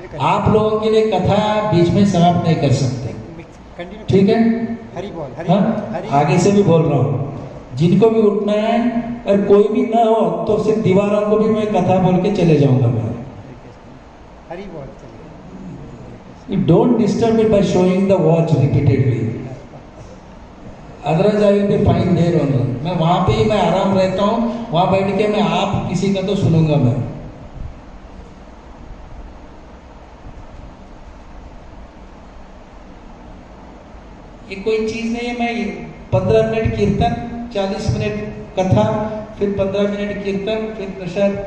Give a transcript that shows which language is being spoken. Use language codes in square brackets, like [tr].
[hi] आप लोगों के लिए कथा बीच में समाप्त नहीं कर सकते, ठीक है? हरि बोल, हाँ, आगे से भी बोल रहा हूँ, जिनको भी उठना है, और कोई भी ना हो तो सिर्फ दीवारों को भी मैं कथा बोल के चले जाऊंगा मैं। हरि बोल, [en] You don't disturb me by showing the watch repeatedly. Otherwise I will be fine there only. [hi] मैं वहां पे ही मैं आराम रहता हूँ, वहां बैठ के मैं आप किसी का तो सुनूंगा मैं। ये कोई चीज नहीं है, मैं 15 मिनट कीर्तन, 40 मिनट कथा, फिर 15 मिनट कीर्तन, फिर प्रसाद।